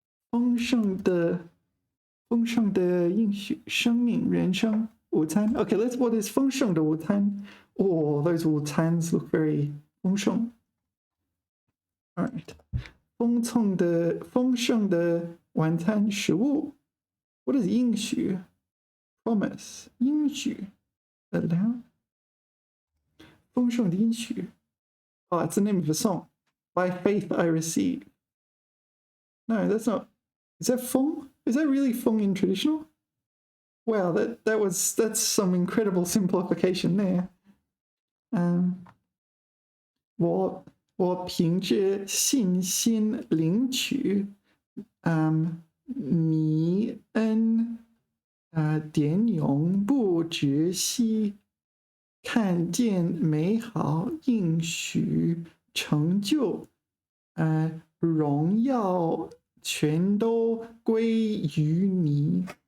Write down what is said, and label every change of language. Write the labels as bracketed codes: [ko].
[zh] 丰盛的应许生命人生午餐. [en] Okay, what is [zh] 丰盛的午餐? [en] Oh, those wutans look very 丰盛. All right. 丰盛的晚餐食物.What is 应许?Promise. 应许.Allow. 丰盛的应许.Oh, it's the name of a song. By faith I receive. No, that's not. Is that Feng? Is that really Feng in traditional? Wow, that's some incredible simplification there. [zh] 我凭着信心领取你恩典永不止息，看见美好应许成就，荣耀全都归于你。